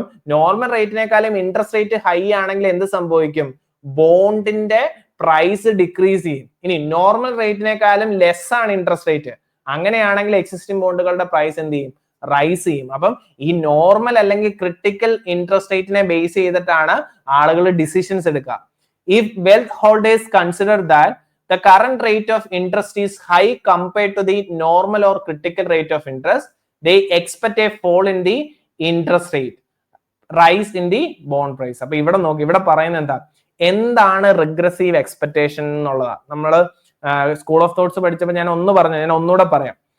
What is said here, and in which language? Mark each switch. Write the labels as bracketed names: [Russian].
[Malayalam] അപ്പം normal റേറ്റിനേക്കാളും interest rate high ആണെങ്കിൽ എന്ത് സംഭവിക്കും, ബോണ്ടിന്റെ പ്രൈസ് ഡിക്രീസ് ചെയ്യും. ഇനി നോർമൽ റേറ്റിനേക്കാളും ലെസ് ആണ് ഇൻട്രസ്റ്റ് റേറ്റ്, അങ്ങനെയാണെങ്കിൽ എക്സിസ്റ്റിംഗ് ബോണ്ടുകളുടെ പ്രൈസ് എന്ത് ചെയ്യും, റൈസ് ചെയ്യും. അപ്പം ഈ നോർമൽ അല്ലെങ്കിൽ ക്രിട്ടിക്കൽ ഇൻട്രസ്റ്റ് റേറ്റിനെ ബേസ് ചെയ്തിട്ടാണ് ആളുകൾ ഡിസിഷൻസ് എടുക്കുക. [English] If wealth holders consider that the current rate of interest is high compared to the normal or critical rate of interest, they expect a fall in the interest rate, rise in the bond price. [Malayalam] അപ്പൊ ഇവിടെ നോക്കി, ഇവിടെ പറയുന്നത് എന്താണ് regressive expectation എന്നുള്ളതാ. നമ്മൾ school of thoughts പഠിച്ചപ്പോൾ ഞാൻ ഒന്നുകൂടെ പറയാം.